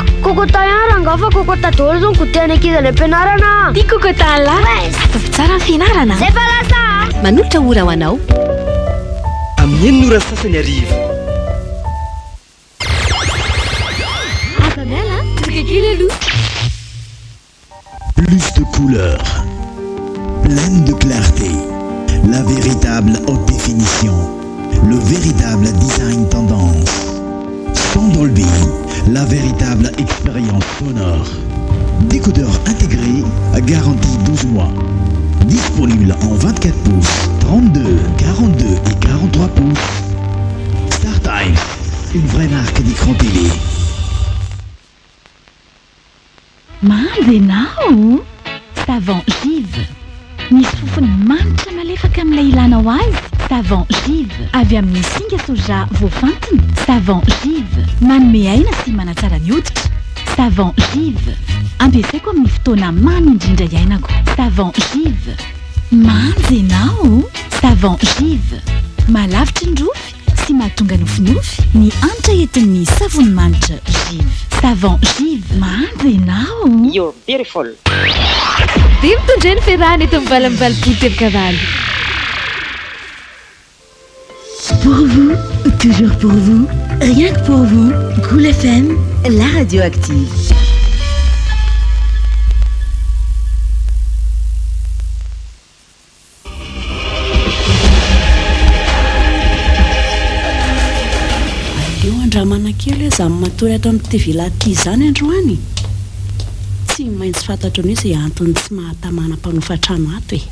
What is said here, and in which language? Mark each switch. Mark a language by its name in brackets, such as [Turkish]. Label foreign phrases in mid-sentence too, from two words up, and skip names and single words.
[Malagasy] Kokota ihany rangafa kokota daholo zao gotehana ankizy any am-pianarana. ty kokotana lahy. Atavy tsara ny fianarana. Zay fa lasa. Manolotra ora ho anao. Amin'ny enonora sasany arivo. Azanala, tsika kely aloha. [French] Plus de couleurs, pleine de clarté, la véritable haute définition, le véritable design tendance. Son Dolby, la véritable expérience sonore. Décodeur intégré, garantie 12 mois. Disponible en 24 pouces, 32, 42 et 43 pouces. StarTimes, une vraie marque d'écran télé. [Malagasy] Mandenao savon Give. Misy fofony manitra malefaka amin'ilay ilanao azy. Savon Give avy amin'ny singa soja voafantina. Savon Give manome aina sy manatsara ny hoditra. Savon Give ampiasaiko amin'ny fotoana mamy indrindra iainako. Savon Give mandenao. Savon Give malavitra ny rofy sy mahatonga nofinofy ny anitra entin'ny savony manitra Give. Savon Give mandenao. [English] You're beautiful. [Malagasy] Dia mitondra ny ferrahany eto mivalamivali-poto kavaly. [French] Pour vous, toujours pour vous, rien que pour vous, Cool FM, la radio active. [Malagasy] Aleo andramana kely izany matory ato amin'ny TV ty izany androany. Tsy maintsy fantatro ny izay antony tsy mahatamana mpanofa-trano ato e.